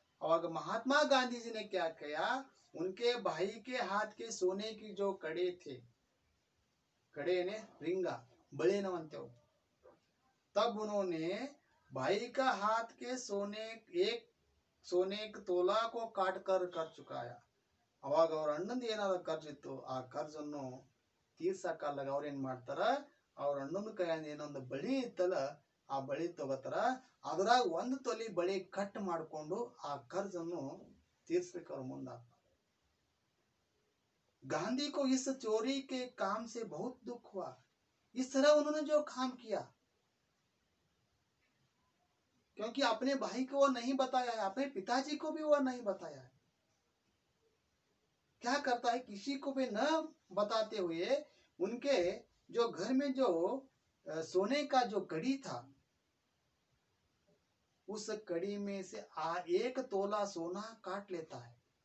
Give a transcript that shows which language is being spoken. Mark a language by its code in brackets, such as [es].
[hi] अवाग महात्मा गांधी जी ने क्या किया, उनके भाई के हाथ के सोने की जो कड़े थे, कड़े ने रिंगा बड़े न मनते हो, तब उन्होंने भाई का हाथ के सोने के तोला को काट कर कर्ज चुकाया। [kn] ಅವಾಗ ಅವ್ರ ಅಣ್ಣಂದು ಏನಾದ್ರು ಖರ್ಚು ಇತ್ತು, ಆ ಖರ್ಚನ್ನು ತೀರ್ಸಕ್ಕಲ್ಲಾಗ ಅವ್ರ ಏನ್ ಮಾಡ್ತಾರ, ಅವ್ರ ಅಣ್ಣನ ಕೈಯಿಂದ ಏನೊಂದು ಬಳಿ ಇತ್ತಲ್ಲ ಆ ಬಳಿ ತಗೋತಾರ, ಅದ್ರಾಗ 1 ತೊಲಿ ಬಳಿ ಕಟ್ ಮಾಡ್ಕೊಂಡು ಆ ಖರ್ಚನ್ನು ತೀರ್ಸಲಿಕ್ಕೆ ಅವ್ರ ಮುಂದಾಗ್ತಾರೆ। [hi] गांधी को इस चोरी के काम से बहुत दुख हुआ। इस तरह उन्होंने जो काम किया, क्योंकि अपने भाई को वो नहीं बताया है, अपने पिताजी को भी वो नहीं बताया है। क्या करता है, किसी को भी न बताते हुए उनके जो घर में जो सोने का जो कड़ी था, उस कड़ी में से 1 तोला सोना काट लेता है।